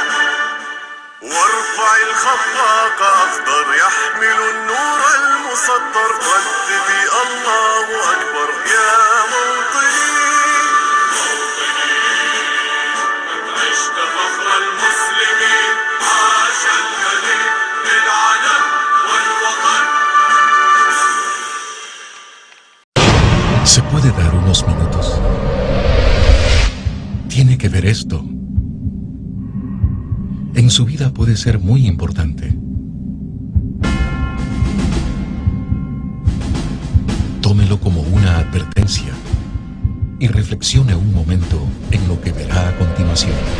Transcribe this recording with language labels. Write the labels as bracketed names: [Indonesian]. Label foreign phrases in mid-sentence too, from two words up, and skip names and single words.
[Arabic] وارفع الخفاق أخضر يحمل النور المسطر رددي الله أكبر يا موطني قد عشت فخر المسلمين عاش النبي للعلم والوطن. [Spanish] ¿Se puede dar unos minutos? Tiene que ver esto. En su vida puede ser muy importante. Tómelo como una advertencia y reflexione un momento en lo que verá a continuación.